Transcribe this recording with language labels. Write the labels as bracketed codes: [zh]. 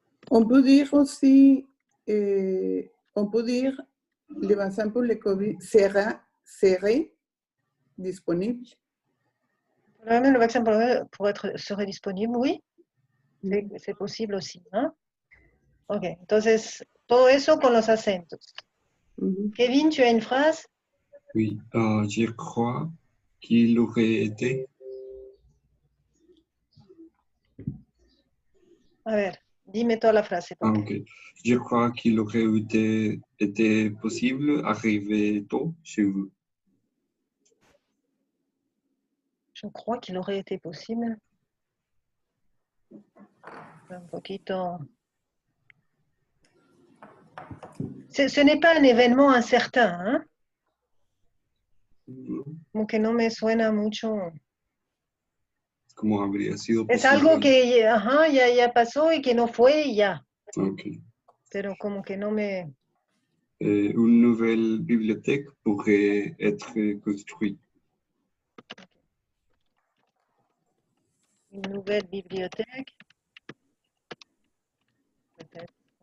[fr] On peut dire aussi, on peut dire, le vaccin pour le Covid serait disponible. Même le vaccin serait disponible, oui. C'est posible aussi. ¿No? [es] Ok, entonces, todo eso con los acentos. Mhm. [fr] Kevin, tu as une phrase? Oui, je crois qu'il aurait été. [es] A ver, dime toda la frase. Ah, ok. [fr] Je crois qu'il aurait été possible d'arriver tôt chez vous. Je crois qu'il aurait été possible. [es] Un poquito. [fr] Ce n'est pas un événement incertain, hein? [es] Como que no me suena mucho. ¿Cómo habría sido Es posible? algo que ajá, ya pasó y que no fue y ya. Ok. Pero como que no me... [fr] Une nouvelle bibliothèque pourrait être construite. Une nouvelle bibliothèque. Peut-être.